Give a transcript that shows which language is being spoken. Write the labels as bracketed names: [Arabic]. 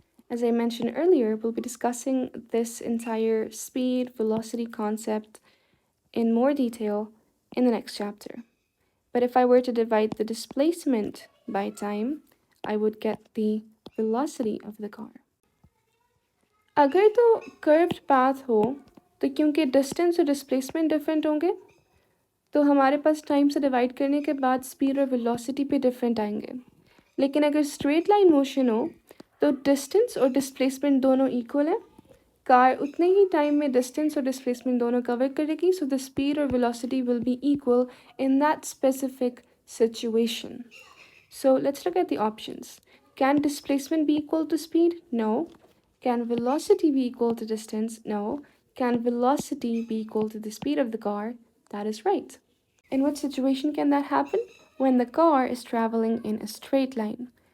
[English] As I mentioned earlier, we'll be discussing this entire speed velocity concept in more detail in the next chapter. But if I were to divide the displacement by time, I would get the velocity of the car. [Hindi] अगर तो curved path हो तो क्योंकि distance और displacement different होंगे तो हमारे पास time से डिवाइड करने के बाद स्पीड और वेलोसिटी पे डिफरेंट आएंगे लेकिन अगर स्ट्रेट लाइन मोशन हो तो डिस्टेंस और डिस्प्लेसमेंट दोनों इक्वल है कार उतने ही टाइम में डिस्टेंस और डिस्प्लेसमेंट दोनों कवर करेगी [English] So the speed और velocity will be equal in that specific situation. So let's look at the options. Can displacement be equal to speed? No. Can velocity be equal to distance? No. Can velocity be equal to the speed of the car? That is right. In what situation can that happen? When the car is traveling in a straight line.